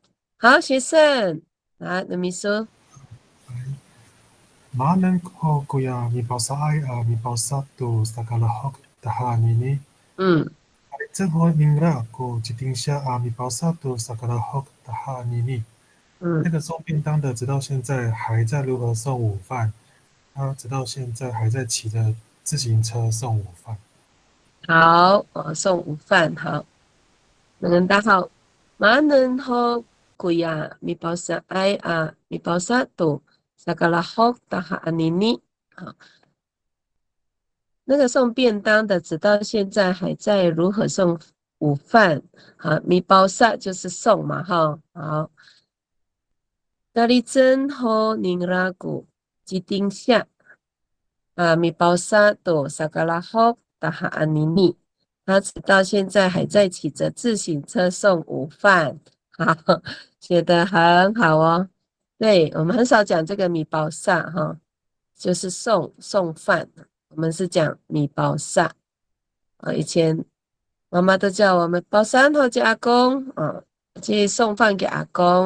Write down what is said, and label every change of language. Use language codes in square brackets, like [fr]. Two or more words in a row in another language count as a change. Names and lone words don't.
[zh] 好，学生，来，那么说。 [ami] Manengho kuya mipausaay mipausato sa kalahok tahan ini. 正好 ningra ko jidingsha mipausato sa kalahok tahan ini。 [zh] 那个送便当的直到现在还在如何送午饭，他直到现在还在骑着自行车送午饭。好，送午饭好。大家好 ， [ami] Manengho kuya mipausaay mipausato sa kalahok tahan ini。 [zh] 好，那个送便当的直到现在还在如何送午饭。好，米包萨就是送嘛哈。 [ami] 好。Dalizenho ningraku jidingsha mipausato sa kalahok taha anini。 [zh] 他直到现在还在骑着自行车送午饭。好，写得很好哦。对，我们很少讲这个米包萨哈，就是送饭，我们是讲米包萨。以前妈妈都叫我们包三号给阿公去送饭给阿公。